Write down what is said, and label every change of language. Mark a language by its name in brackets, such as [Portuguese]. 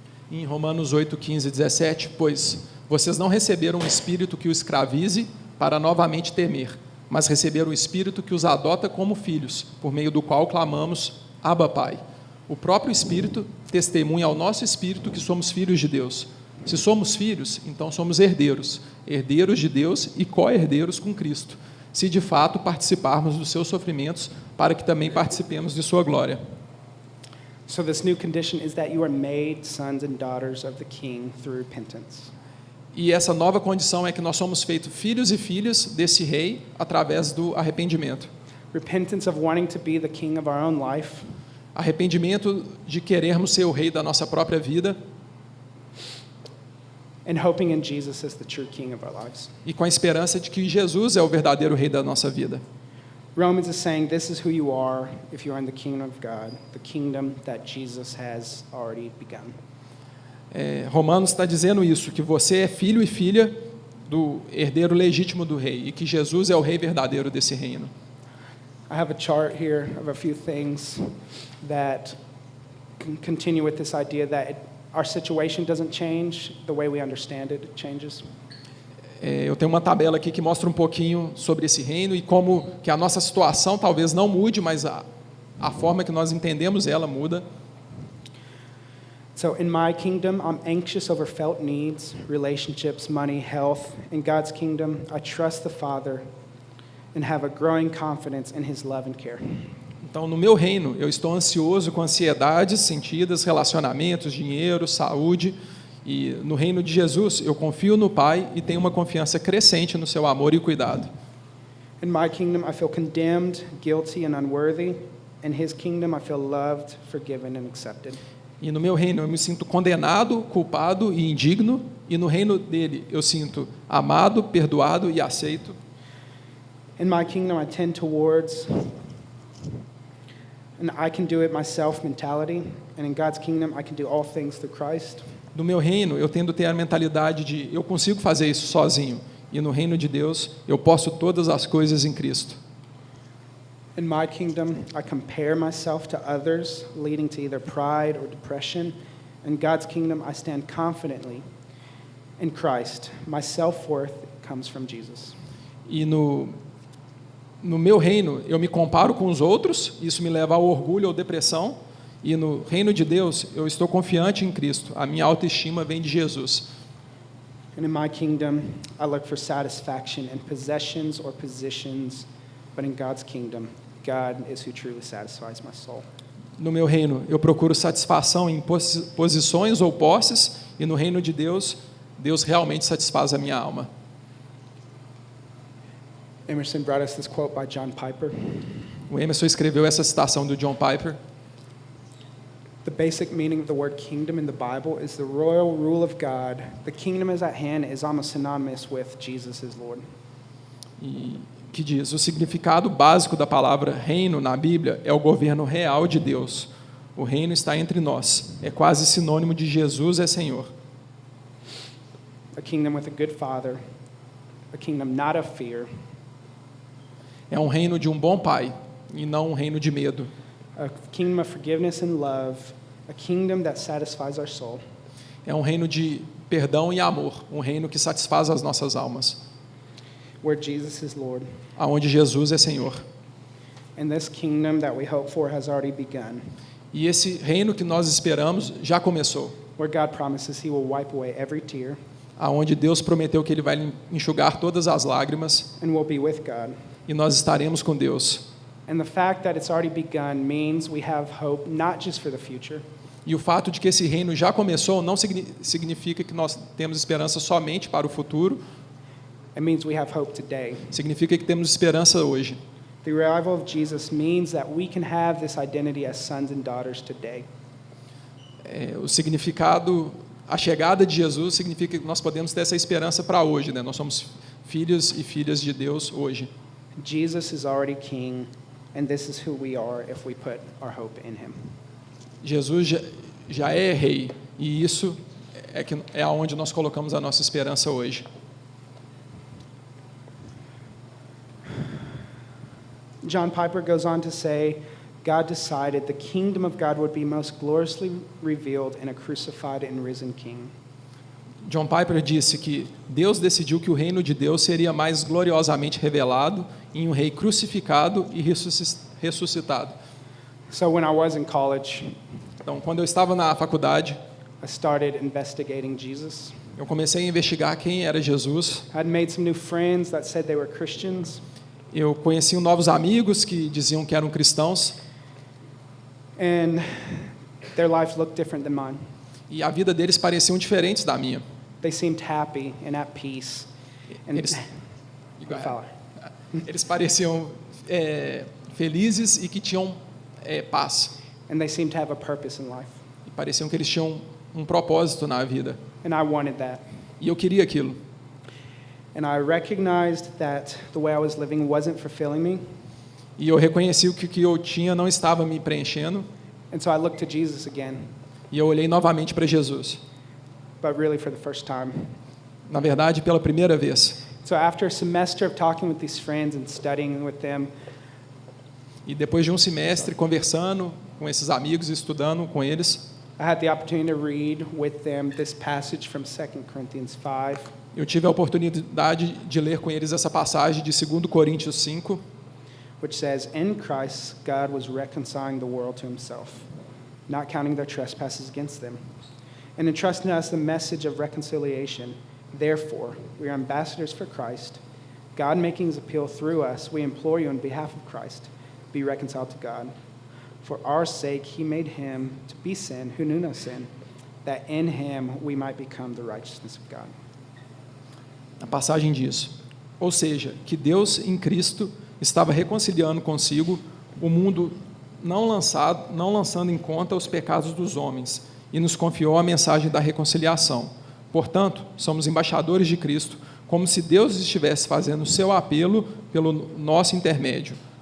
[Portuguese] Em Romanos 8:15-17, pois vocês não receberam um espírito que os escravize para novamente temer, mas receberam o espírito que os adota como filhos, por meio do qual clamamos, Abba, Pai. O próprio Espírito testemunha ao nosso espírito que somos filhos de Deus. Se somos filhos, então somos herdeiros, herdeiros de Deus e co-herdeiros com Cristo, se de fato participarmos dos seus sofrimentos, para que também participemos de sua glória. [English] So this new condition is that you are made sons and daughters of the King through repentance. [Portuguese] E essa nova condição é que nós somos feitos filhos e filhas desse rei através do arrependimento. [English] Repentance of wanting to be the king of our own life, [Portuguese] Arrependimento de querermos ser o rei da nossa própria vida [English] and hoping in Jesus as the true king of our lives. [Portuguese] e com a esperança de que Jesus é o verdadeiro rei da nossa vida. [English] Romans is saying this is who you are if you are in the kingdom of God, the kingdom that Jesus has already begun. [Portuguese] Romanos está dizendo isso, que você é filho e filha do herdeiro legítimo do rei e que Jesus é o rei verdadeiro desse reino. [English] I have a chart here of a few things that continue with this idea that our situation doesn't change, the way we understand it changes. [Portuguese] Eu tenho uma tabela aqui que mostra um pouquinho sobre esse reino e como que a nossa situação talvez não mude, mas a forma que nós entendemos ela muda. [English] So in my kingdom, I'm anxious over felt needs, relationships, money, health. In God's kingdom, I trust the Father and have a growing confidence in his love and care. [Portuguese] Então, no meu reino, eu estou ansioso com ansiedades sentidas, relacionamentos, dinheiro, saúde. E no reino de Jesus, eu confio no Pai e tenho uma confiança crescente no seu amor e cuidado. [English] In my kingdom, I feel condemned, guilty, and unworthy. In his kingdom, I feel loved, forgiven, and accepted. [Portuguese] E no meu reino eu me sinto condenado, culpado e indigno, e no reino dele eu sinto amado, perdoado e aceito. [English] In my kingdom, I tend towards an I can do it myself mentality, and in God's kingdom, I can do all things through Christ. [Portuguese] No meu reino eu tendo a ter a mentalidade de eu consigo fazer isso sozinho, e no reino de Deus eu posso todas as coisas em Cristo. [English] In my kingdom, I compare myself to others, leading to either pride or depression. In God's kingdom, I stand confidently in Christ. My self-worth comes from Jesus. [Portuguese] E no meu reino eu me comparo com os outros, isso me leva ao orgulho ou depressão, e no reino de Deus eu estou confiante em Cristo, a minha autoestima vem de Jesus. [English] And in my kingdom, I look for satisfaction in possessions or positions, but in God's kingdom, God is who truly satisfies my soul. [Portuguese] No meu reino, eu procuro satisfação em posições ou posses, e no reino de Deus, Deus realmente satisfaz a minha alma. [English] Emerson brought us this quote by John Piper. [Portuguese] O Emerson escreveu essa citação do John Piper. [English] The basic meaning of the word kingdom in the Bible is the royal rule of God. The kingdom is at hand is almost synonymous with Jesus as Lord. [Portuguese] E que diz, o significado básico da palavra reino na Bíblia é o governo real de Deus. O reino está entre nós. É quase sinônimo de Jesus é Senhor. [English] A kingdom with a good father, a kingdom not of fear, [Portuguese] É um reino de um bom pai e não um reino de medo. [English] a kingdom of forgiveness and love, a kingdom that satisfies our soul. [Portuguese] É um reino de perdão e amor, um reino que satisfaz as nossas almas, [English] Where Jesus is Lord. [Portuguese] aonde Jesus é Senhor. [English] And this kingdom that we hope for has already begun, [Portuguese] E esse reino que nós esperamos já começou, [English] where God promises he will wipe away every tear [Portuguese] aonde Deus prometeu que Ele vai enxugar todas as lágrimas [English] and we'll be with God. [Portuguese] e nós estaremos com Deus. [English] And the fact that it's already begun means we have hope not just for the future, [Portuguese] E o fato de que esse reino já começou não significa que nós temos esperança somente para o futuro, [English] it means we have hope today. [Portuguese] significa que temos esperança hoje. [English] The arrival of Jesus means that we can have this identity as sons and daughters today. [Portuguese] O significado, a chegada de Jesus significa que nós podemos ter essa esperança para hoje, né? Nós somos filhos e filhas de Deus hoje. [English] Jesus is already king, and this is who we are if we put our hope in him. [Portuguese] Jesus já é rei, e isso é aonde nós colocamos a nossa esperança hoje. [English] John Piper goes on to say, God decided the kingdom of God would be most gloriously revealed in a crucified and risen king. [Portuguese] John Piper disse que Deus decidiu que o reino de Deus seria mais gloriosamente revelado em um rei crucificado e ressuscitado. [English] So when I was in college, [Portuguese] Então, quando eu estava na faculdade, [English] I started investigating Jesus. [Portuguese] eu comecei a investigar quem era Jesus. [English] I'd made some new friends that said they were Christians, [Portuguese] Eu conheci novos amigos que diziam que eram cristãos [English] and their lives looked different than mine. [Portuguese] e a vida deles pareciam diferentes da minha. [English] They seemed happy and at peace. And [Portuguese] Eles, eles pareciam felizes e que tinham paz. [English] and they seemed to have a purpose in life. [Portuguese] E pareciam que eles tinham um propósito na vida. [English] And I wanted that. [Portuguese] E eu queria aquilo. [English] And I recognized that the way I was living wasn't fulfilling me. [Portuguese] E eu reconheci que o que eu tinha não estava me preenchendo. [English] And so I looked to Jesus again, [Portuguese] E eu olhei novamente para Jesus. [English] but really for the first time. [Portuguese] Na verdade, pela primeira vez. [English] So after a semester of talking with these friends and studying with them, [Portuguese] E depois de um semestre conversando com esses amigos e estudando com eles, [English] I had the opportunity to read with them this passage from 2 Corinthians 5. [Portuguese] eu tive a oportunidade de ler com eles essa passagem de 2 Coríntios 5, [English] Which says, in Christ, God was reconciling the world to himself, not counting their trespasses against them, and entrusting us the message of reconciliation. Therefore, we are ambassadors for Christ, God making his appeal through us. We implore you on behalf of Christ, be reconciled to God. For our sake, he made him to be sin who knew no sin, that in him we might become the righteousness of God. [Portuguese] A passagem diz: ou seja, que Deus em Cristo estava reconciliando consigo o mundo, não lançando em conta os pecados dos homens, e nos confiou a mensagem da reconciliação. Portanto, somos embaixadores de Cristo, como se Deus estivesse fazendo o seu apelo pelo nosso intermédio.